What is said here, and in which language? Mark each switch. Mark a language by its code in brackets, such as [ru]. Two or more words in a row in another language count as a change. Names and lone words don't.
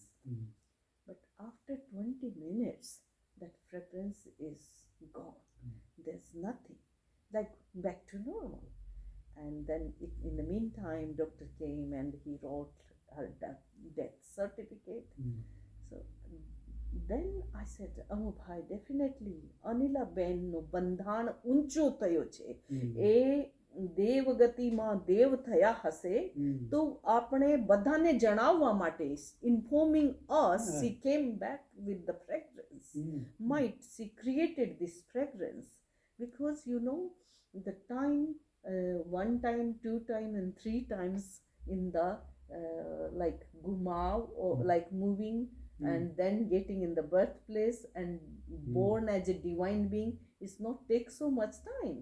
[en] But after 20 minutes, that fragrance is gone. There's nothing. Like back to normal. And then in the meantime, doctor came and he wrote her death certificate. So then I said, oh bhai, definitely [gu] અનિલા બેન નો બંધન ઊંચો થયો છે. એ દેવગતિમાં દેવ થયા હશે તો આપણે બધાને જણાવવા માટે [en] informing us she came back with the fragrance. Might she created this fragrance because you know the time one time, two time and three times in the like gumav or like moving and then getting in the birthplace and born as a divine being is not take so much time.